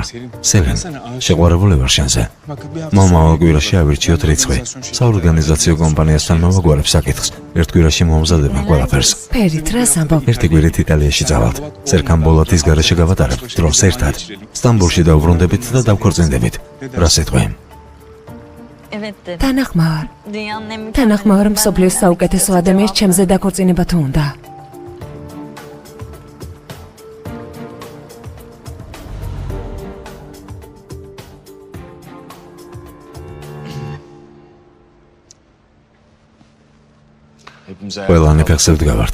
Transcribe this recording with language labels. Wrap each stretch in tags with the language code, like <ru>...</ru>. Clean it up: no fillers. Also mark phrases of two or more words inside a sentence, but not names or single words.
<ka>სელენ, შეყვარებული ვარ შენზე. მომავალ კვირაში ავირჩიოთ რიცხვი. საორგანიზაციო კომპანიასთან მოვაგვარებ საკითხს. ერთ კვირაში მომზადებენ ყველაფერს. ფერით, რას ამბობ? ერთი კვირით იტალიაში წავალთ. სერგან ბოლათის გარეშე გავატარებთ დროს ერთად. სტამბოლში დავბრუნდებით და დავქორწინდებით. რა სიტყვი?</ka> <tr>Evet dedi.</tr> <ka>თანახმოვარ.</ka> <tr>Dünyanın en</tr> <ka>თანახმოვარ მსოფლიოს საუკეთესო ადამიანს ჩემზე დაქორწინება თუ უნდა. ყველანი ფეხზე ვდგავართ.</ka>